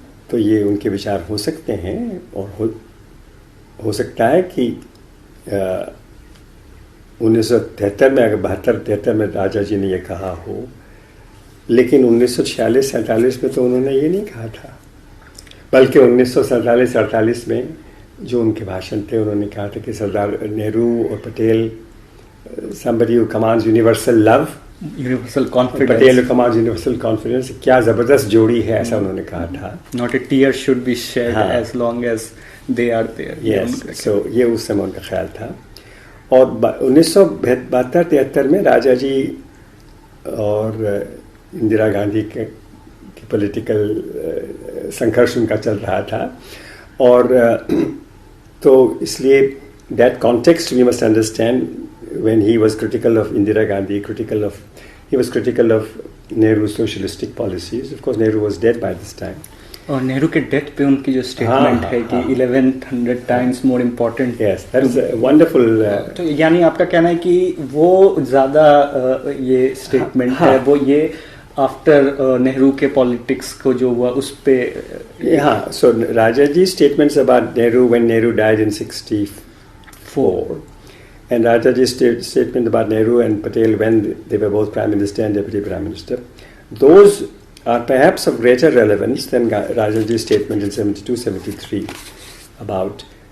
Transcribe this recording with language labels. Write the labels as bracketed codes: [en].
[hi] तो ये उनके विचार हो सकते हैं और हो सकता है कि 1973 में, अगर 72-73 में राजा जी ने ये कहा हो, लेकिन 1946-47 में तो उन्होंने ये नहीं कहा था। बल्कि 1947-48 में जो उनके भाषण थे, उन्होंने कहा था कि सरदार नेहरू और Patel, [en] somebody who commands universal love, universal confidence, [hi] Patel [en] who commands universal confidence, [hi] क्या ज़बरदस्त जोड़ी है, ऐसा उन्होंने कहा था। [en] Not a tear should be shed as long as they are there. Yes, so [hi] ये उस समय उनका ख्याल था। और 1972-73 में राजा जी और इंदिरा गांधी की पॉलिटिकल संघर्ष उनका चल रहा था। और तो इसलिए [en] that context we must understand when he was critical of Indira Gandhi, he was critical of Nehru's socialistic policies. Of course, Nehru was dead by this time. [hi] और नेहरू के डेथ पे उनकी जो स्टेटमेंट है कि [en] 1100 times more important. Yes, that is a wonderful. [hi] तो यानी आपका कहना है कि वो ज़्यादा ये स्टेटमेंट है, वो ये आफ्टर नेहरू के पॉलिटिक्स को जो हुआ उस पे। [en] हाँ, so Rajaji statements about Nehru when Nehru died in 64, and Rajaji's statement about Nehru and Patel when they were both Prime Minister and Deputy Prime Minister, those are perhaps of greater relevance than Rajaji's statement in 72-73 about.